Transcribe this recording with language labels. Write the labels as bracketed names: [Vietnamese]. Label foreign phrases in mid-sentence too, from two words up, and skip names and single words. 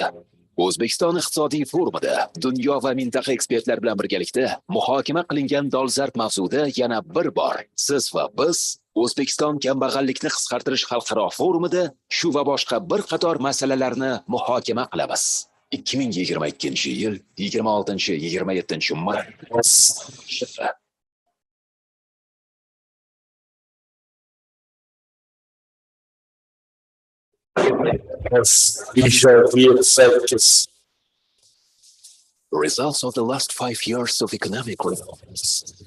[Uzbek] O'zbekiston iqtisodiy forumida dunyo va mintaqa ekspertlar bilan birgalikda muhokama qilingan dolzarb mavzuda yana bir bor siz va biz O'zbekiston kambag'allikni qisqartirish xalqaro forumida shu va boshqa bir qator masalalarni muhokama qilamiz. 2022-yil 26-27 mart. [English] Results of the last 5 years of economic reforms.